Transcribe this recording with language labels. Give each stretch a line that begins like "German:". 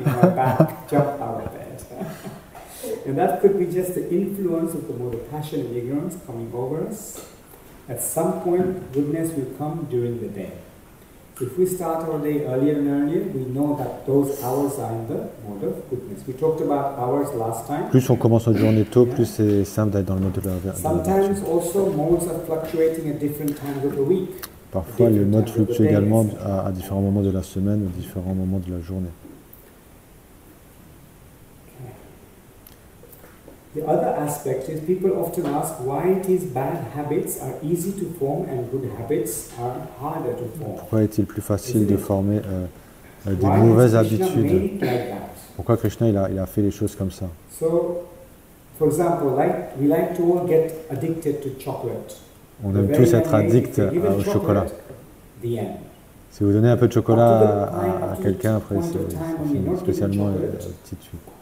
English: My back, jump out of bed. And that could be just the influence of the mode of passion and ignorance coming over us. At some point, goodness will come during the day. If we start our day earlier and earlier, we know that those hours are in the mode of goodness. We talked about hours last time.
French: Plus on commence notre journée tôt, plus c'est simple d'être dans le mode de la vertu.
English: Sometimes also modes are fluctuating at different times of the week.
French: Parfois, les modes fluctuent également à différents moments de la semaine, à différents moments de la journée.
English: The other aspect is people often ask why it is bad habits are easy to form and good habits are harder to form.
French: Pourquoi est-il plus facile de former des mauvaises habitudes? Pourquoi Krishna il a fait les choses comme ça?
English: So, for example, we like to all get addicted to chocolate.
French: On aime tous être addicts au chocolat. Si vous donnez un peu de chocolat à quelqu'un, après c'est spécialement petite suite.